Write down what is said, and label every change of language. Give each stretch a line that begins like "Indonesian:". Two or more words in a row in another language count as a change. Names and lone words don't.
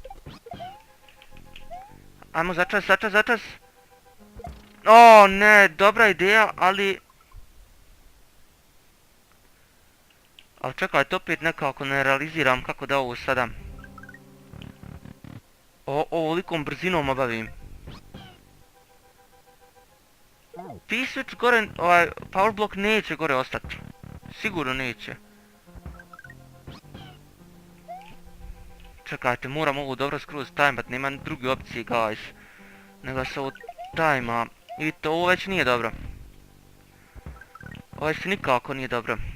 Croatian: Ajmo začas. O ne, dobra ideja, ali... Ali čekajte, opet nekako ne realiziram kako da ovo sada... Ovolikom brzinom obavim. P-switch gore,
English: power block
Croatian: neće gore ostati. Sigurno neće. Čekajte, moram ovo dobro skroz tajmat, nema druge opcije, guys. Nego se ovo tajma. I vidite, ovo već nije dobro. Ovo već nikako nije dobro.